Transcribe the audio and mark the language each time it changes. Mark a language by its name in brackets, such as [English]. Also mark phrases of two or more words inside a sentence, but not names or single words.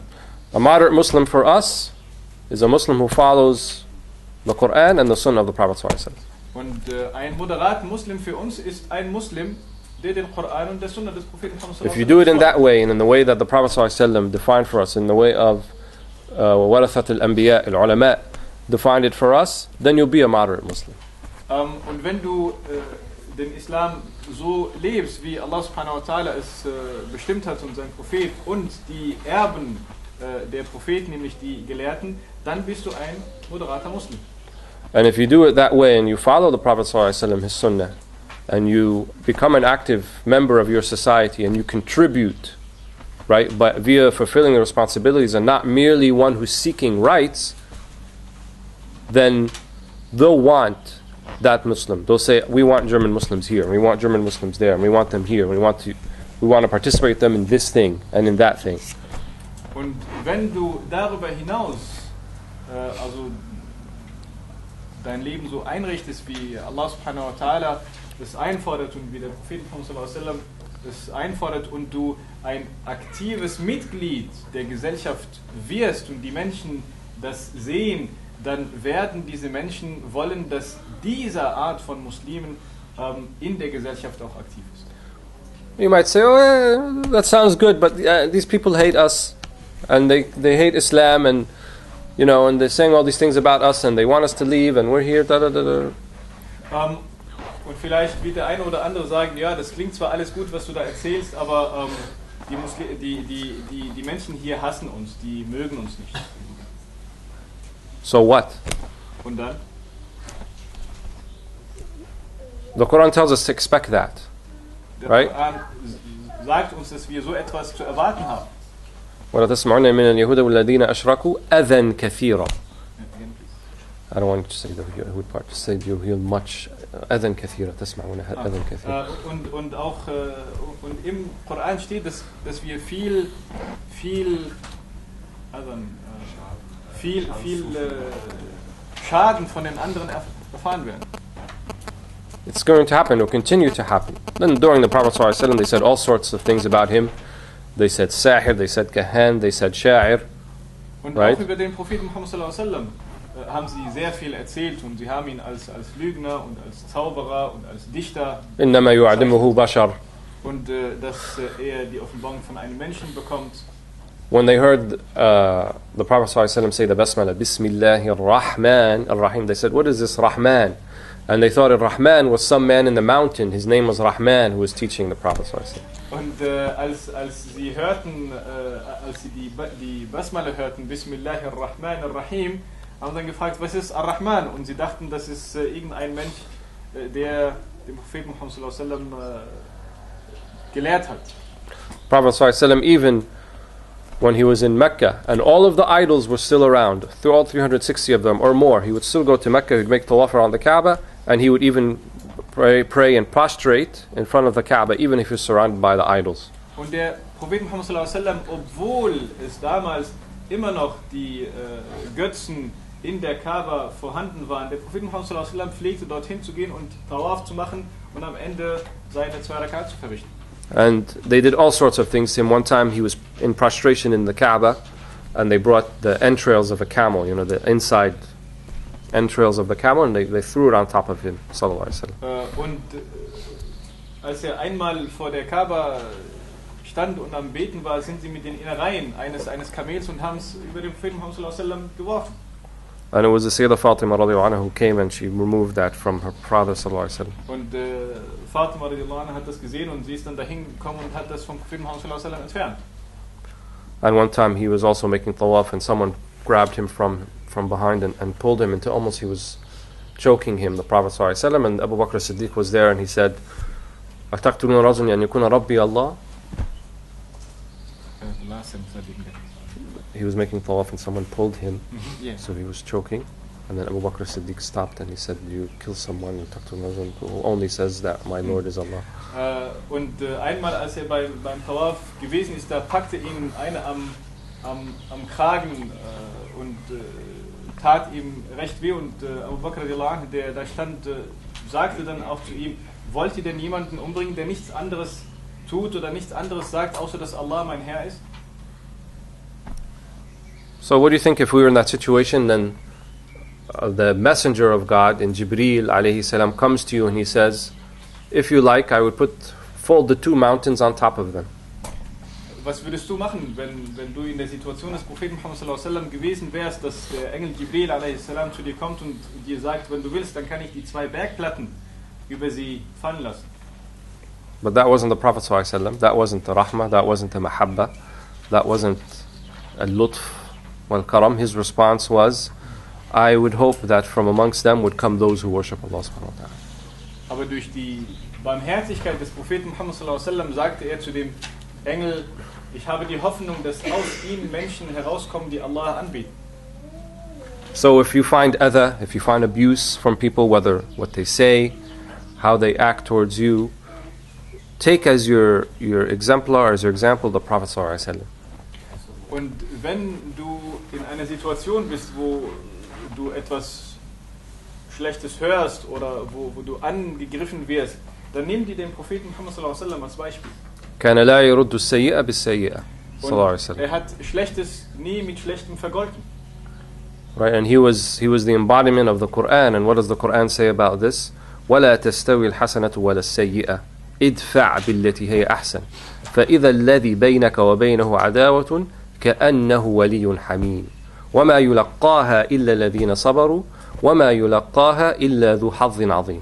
[English] A moderate Muslim for us is a Muslim who follows the Quran and the Sunnah of the Prophet ﷺ. [German] Und ein moderaten Muslim für uns ist ein Muslim, der den Koran und der Sunna des Propheten Muhammad [English] If you do it in that way and in the way that the Prophet ﷺ defined for us, in the way of [Arabic] ورثة الأنبياء، العلماء, [English] defined it for us, then you'll be a moderate Muslim. [German] Und wenn du den Islam so lebst, wie [Arabic] الله سبحانه وتعالى [German] es bestimmt hat und sein Prophet und die Erben der Propheten, nämlich die Gelehrten, dann bist du ein moderater Muslim. [English] And if you do it that way and you follow the Prophet ﷺ, his sunnah, and you become an active member of your society and you contribute, right, but via fulfilling the responsibilities and not merely one who's seeking rights, then they'll want that Muslim. They'll say, we want German Muslims here, and we want German Muslims there, and we want them here, and we want to participate with them in this thing and in that thing. [German] Und wenn du darüber hinaus also dein Leben so einrichtest, wie [Arabic] الله سبحانه وتعالى [German] das einfordert und wie der Prophet Muhammad [Arabic] صلى الله عليه وسلم [German] das einfordert und du ein aktives Mitglied der Gesellschaft wirst und die Menschen das sehen, dann werden diese Menschen wollen, dass diese Art von Muslimen in der Gesellschaft auch aktiv ist. [English] You might say, oh, that sounds good, but these people hate us, and they hate Islam, and you know, and they're saying all these things about us, and they want us to leave, and we're here, da da da da. [German] Und vielleicht wird der eine oder andere sagen, ja, das klingt zwar alles gut, was du da erzählst, aber die Menschen hier hassen uns, die mögen uns nicht. [English] So what? [German] Und dann? [English] The Quran tells us to expect that. [German] Der [English] Right? [German] Koran sagt uns, dass wir so etwas zu erwarten haben. [Arabic] ولا تسمعون من اليهود والذين أشركوا أذى كثيرا. [English] I don't want to say the Yahud part. Just say you'll hear much [Arabic] أذى كثيرا. تسمعون أذى كثيرا. [German] Und auch und im Koran steht, dass wir viel Schaden von den anderen erfahren werden. [English] It's going to happen. It will continue to happen. Then during the Prophet ﷺ, they said all sorts of things about him. They said sahir, they said kahan, they said sha'ir. [German] Und [English] Right? [German] auch über den Propheten Muhammad [Arabic] صلى الله عليه وسلم [German] haben sie sehr viel erzählt und sie haben ihn als Lügner und als Zauberer und als Dichter [Arabic] إنما يعلمه بشر. [German] und dass er die Offenbarung von einem Menschen bekommt. [English] When they heard the Prophet ﷺ say the basmala, [Arabic] بسم الله الرحمن الرحيم, [English] they said, what is this Rahman? And they thought Rahman was some man in the mountain. His name was Rahman, who was teaching the Prophet ﷺ. [German] Und als sie hörten, als sie die Basmala hörten, [Arabic] بسم الله الرحمن الرحيم, [German] haben sie dann gefragt, was ist Ar-Rahman? Und sie dachten, das ist irgendein Mensch, der den Propheten Muhammad [Arabic] صلى الله عليه وسلم [German] gelehrt hat. [English] Prophet ﷺ, even when he was in Mecca, and all of the idols were still around, through all 360 of them or more, he would still go to Mecca, he would make tawaf around the Kaaba, and he would even pray and prostrate in front of the Kaaba, even if he was surrounded by the idols. [German] Und der Prophet Muhammad [Arabic] صلى الله عليه وسلم, [German] obwohl es damals immer noch die Götzen in der Kaaba vorhanden waren, der Prophet Muhammad [Arabic] صلى الله عليه وسلم [German] pflegte dorthin zu gehen und Tawaf zu machen und am Ende seine 2 Rakat zu verrichten. [English] And they did all sorts of things to him. One time he was in prostration in the Kaaba, and they brought the entrails of a camel, the inside entrails of the camel, and they threw it on top of him, [Arabic] صلى الله عليه وسلم. [German] Und als einmal vor der Kaaba stand und am Beten war, sind sie mit den Innereien eines Kamels und haben es über den Propheten Muhammad [Arabic] صلى الله عليه وسلم [German] geworfen. [English] And it was the Sayyidah Fatima [Arabic] رضي الله عنها [English] who came and she removed that from her father [Arabic] صلى الله عليه وسلم. [German] Und Fatima [Arabic] رضي الله عنها [German] hat das gesehen und sie ist dann dahin gekommen und hat das vom Propheten Muhammad [Arabic] صلى الله عليه وسلم [German] entfernt. [English] And one time he was also making tawaf and someone grabbed him from behind and pulled him until almost he was choking him, the Prophet [Arabic] صلى الله عليه وسلم. [English] And Abu Bakr as-Siddiq was there and he said, [Arabic] أَتَقْتُلُونَ رَجُلًا أَنْ يَكُونَ رَبِّي Allah? [English] He was making tawaf and someone pulled him, so he was choking. And then Abu Bakr as-Siddiq stopped and he said, you kill someone who only says that my Lord is Allah. [German] Und einmal, als beim Tawaf gewesen ist, da packte ihn einer am Kragen und tat ihm recht weh. Und Abu Bakr, der da stand, sagte dann auch zu ihm, wollt ihr denn jemanden umbringen, der nichts anderes tut oder nichts anderes sagt, außer dass Allah mein Herr ist? [English] So what do you think if we were in that situation, then the messenger of God in Jibreel [Arabic] عليه السلام [English] comes to you and he says, if you like, I would fold the two mountains on top of them. [German] Was würdest du machen, wenn du in der Situation des Propheten Muhammad [Arabic] صلى الله عليه وسلم [German] gewesen wärst, dass der Engel Jibreel [Arabic] عليه السلام [German] zu dir kommt und dir sagt, wenn du willst, dann kann ich die zwei Bergplatten über sie fallen lassen. [English] But that wasn't the Prophet [Arabic] صلى الله عليه وسلم. [English] That wasn't the rahmah. That wasn't the mahabba. That wasn't a [Arabic] لطف والكرم. [English] His response was, I would hope that from amongst them would come those who worship [Arabic] الله سبحانه وتعالى. [German] Aber durch die Barmherzigkeit des Propheten Muhammad [Arabic] صلى الله عليه وسلم [German] sagte er zu dem Engel, ich habe die Hoffnung, dass aus ihnen Menschen herauskommen, die Allah anbeten. [English] So if you find adha, if you find abuse from people, whether what they say, how they act towards you, take as your exemplar, as your example, the Prophet [Arabic] صلى الله عليه وسلم. [German] Und wenn du in einer Situation bist, wo du etwas Schlechtes hörst oder wo du angegriffen wirst, dann nimm dir den Propheten Muhammad [Arabic] صلى الله عليه وسلم [German] als Beispiel. [Arabic] كان لا يرد السيئة بالسيئة صلى الله عليه وسلم. [German] Er hat Schlechtes nie mit Schlechtem vergolten. [English] Right, and he was the embodiment of the Quran. And what does the Quran say about this? [Arabic] ولا تستوي الحسنة ولا السيئة ادفع بالتي هي أحسن فإذا الذي بينك وبينه عداوة كأنه ولي حميم وما يلقاها إلا الذين صبروا وما يلقاها إلا ذو حظ عظيم.